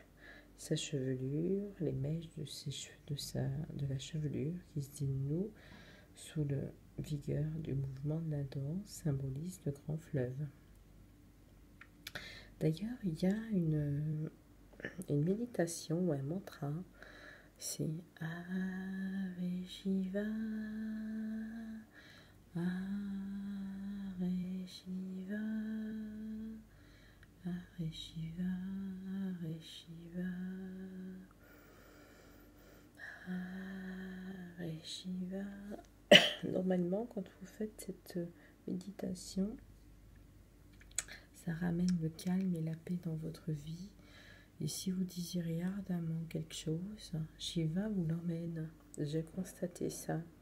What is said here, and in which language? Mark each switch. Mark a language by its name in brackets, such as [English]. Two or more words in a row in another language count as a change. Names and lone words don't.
[French] Sa chevelure, les mèches de la chevelure qui se dénouent sous la vigueur du mouvement de la danse symbolisent le grand fleuve. D'ailleurs, il y a une méditation ou un mantra, c'est [Sanskrit] हरे शिव, हरे शिव, हरे शिव, हरे शिव, हरे शिव. [French] Normalement, quand vous faites cette méditation, ça ramène le calme et la paix dans votre vie. Et si vous désirez ardemment quelque chose, Shiva vous l'emmène. J'ai constaté ça.